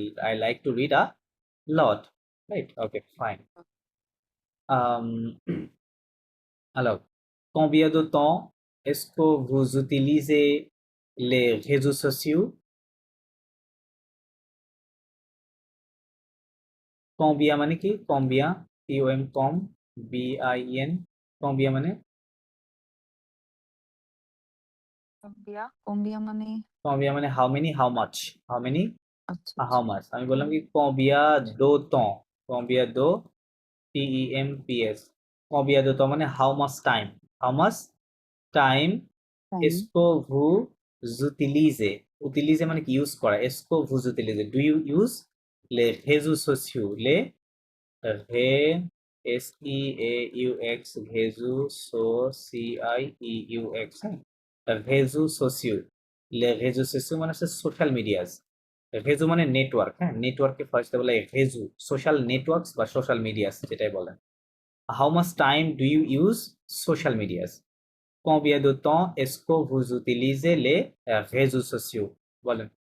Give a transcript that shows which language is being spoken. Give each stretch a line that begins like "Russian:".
English: I like to read a lot, right? Okay, fine.
French: Alors, combien de temps est-ce que vous utilisez les réseaux sociaux?
Bangla: Combien মানে কি?
French: Combien? COM com BIN combien মানে?
Bangla: কম্বিয়া মানে
English: Combien মানে how many, how much? How many?
Bangla: আচ্ছা
English: How much?
Bangla: আমি বললাম কি
French: combien de temps? Combien de TEMPS? Combien de temps মানে
English: how much time? How much time
French: est-ce que vous utilisez?
Bangla: Utiliser মানে কি ইউজ করা?
French: Est-ce que vous utilisez?
English: Do you use
French: les réseaux sociaux? Les SEAUX réseaux CIEUX réseaux sociaux
Bangla: les réseaux sociaux মানে হচ্ছে social medias রেজু মানে network হ্যাঁ নেটওয়ার্ককে ফার্স্টে বলে রেজু সোশ্যাল নেটওয়ার্কস বা সোশ্যাল মিডিয়াস যেটাই বলেন how much time do you use social medias
French: combien de temps est-ce que vous utilisez les réseaux sociaux
Bangla: বলেন